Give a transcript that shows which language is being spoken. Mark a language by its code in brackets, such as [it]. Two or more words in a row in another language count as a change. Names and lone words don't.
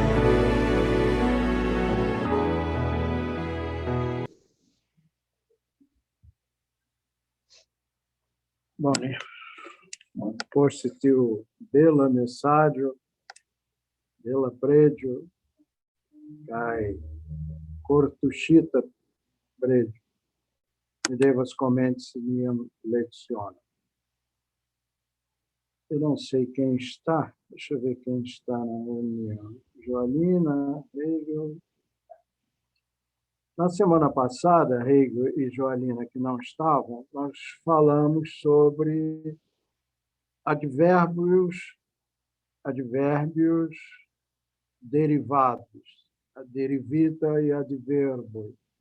[eo] Bone, forse tiu bela mesaggio, bela preĝo kaj kortuŝita preĝo. Mi devas komenci mian lecionon. [pt] Eu não sei quem está, deixa eu ver quem está na reunião. Joalina, Hegel. Na semana passada, Hegel e Joalina, que não estavam, nós falamos sobre advérbios derivados, a derivita e advérbio.